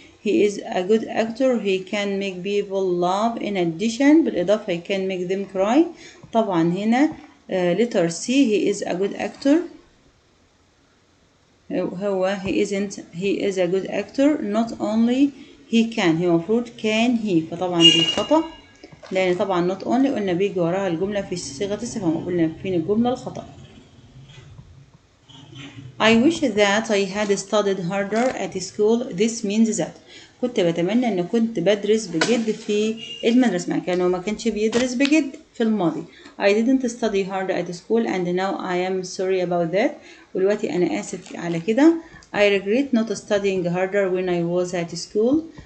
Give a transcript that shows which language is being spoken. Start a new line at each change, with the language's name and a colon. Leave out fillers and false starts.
English: He is a good actor. He can make people laugh. In addition بالإضافة he can make them cry.
Arabic: طبعا هنا
English: letter C he is a good actor. هو he is a good actor. Not only he can.
Arabic: هي المفروض can he. فطبعا دي خطأ لأن طبعا
English: not only
Arabic: قلنا بيجي وراها الجملة في صيغة الاستفهام. قلنا فين الجملة الخطأ.
English: I wish that I had studied harder at school. This means that
Arabic: كنت بتمنى ان كنت بدرس بجد في المدرسة. مع كانه ما كانش بيدرس بجد في الماضي.
English: I didn't study hard at school and now I am sorry about that.
Arabic: ودلوقتي انا اسف على كده.
English: I regret not studying harder when I was at school.